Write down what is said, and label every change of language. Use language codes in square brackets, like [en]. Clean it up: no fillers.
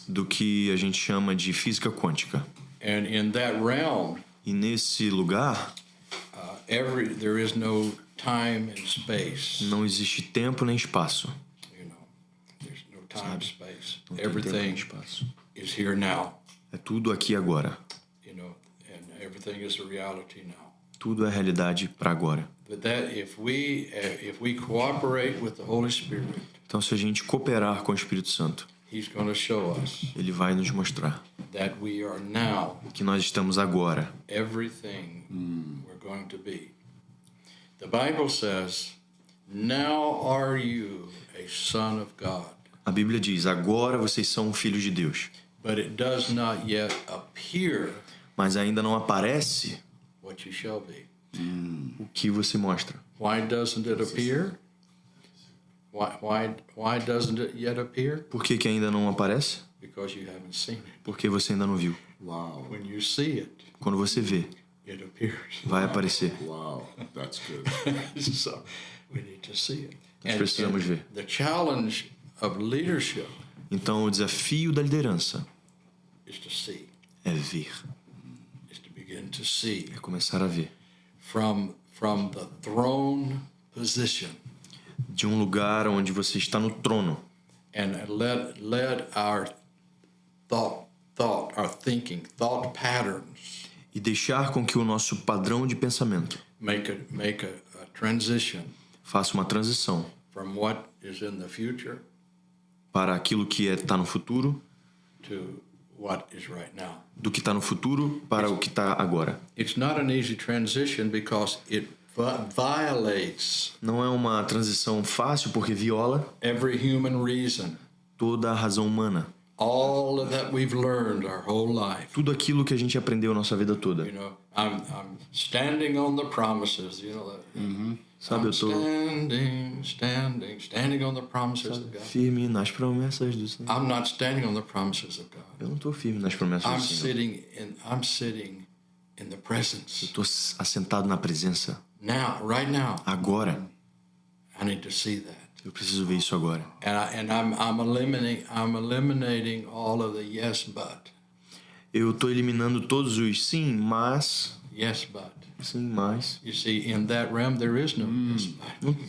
[pt] do que a gente chama de física quântica. [en] And in that realm, [pt] E nesse lugar [en] there is no time and space. [pt] não existe tempo nem espaço. [en] You know, there's no time and space. [pt] Não tem tempo nem [en] Everything [pt] espaço. [en] is here now. [pt] É tudo aqui agora. [en] You know, and everything is a reality now. [pt] Tudo é realidade para agora. [en] But that if we cooperate with the Holy Spirit, [pt] Então se a gente cooperar com o Espírito Santo, [en] He's going to show us [pt] ele vai nos mostrar [en] that we are now [pt] que nós estamos agora [en] everything we're going to be. The Bible says, "Now are you a son of God." [pt] A Bíblia diz: agora vocês são filhos de Deus. [en] But it does not yet appear [pt] Mas ainda não aparece [en] what you shall be. [pt] o que você mostra. [en] Why doesn't it appear? Why doesn't it yet appear? [pt] Por que ainda não aparece? [en] Because you haven't seen it. [pt] Porque você ainda não viu. [en] Wow. When you see it, [pt] Quando você vê, [en] it appears. [pt] vai aparecer. [en] Wow. That's good. So we need to see it. [pt] Nós precisamos ver. [en] The challenge of leadership [pt] Então o desafio da liderança [en] is to see, [pt] é ver, [en] is to begin to see [pt] é começar a ver. [en] from the throne position [pt] De um lugar onde você está no trono [en] and let our thought our thinking, thought patterns [pt] E deixar com que o nosso padrão de pensamento [en] make a transition [pt] faça uma transição [en] from what is in the future [pt] para aquilo que está no futuro, [en] to what is right now. [pt] do que está no futuro para o que está agora. [en] It's not an easy transition because it violates [pt] Não é uma transição fácil porque viola [en] every human reason, [pt] toda a razão humana. [en] all of that we've learned our whole life. [pt] Tudo aquilo que a gente aprendeu nossa vida toda. [en] You know, I'm standing on the promises. You know, [pt] Sabe, [en] I'm [pt] eu tô [en] standing on the promises of God. [pt] firme nas promessas do Senhor. [en] I'm not standing on the promises of God. [pt] Eu não estou firme nas promessas [en] I'm [pt] do Senhor. [en] sitting in the presence. [pt] Estou assentado na presença. [en] Now, right now, [pt] Agora. [en] I need to see that. [pt] Eu preciso ver isso agora. [en] And I'm eliminating all of the yes but. [pt] Eu estou eliminando todos os sim, mas... [en] Yes but. [pt] Sim, mas... [en] You see, in that realm there is no yes but.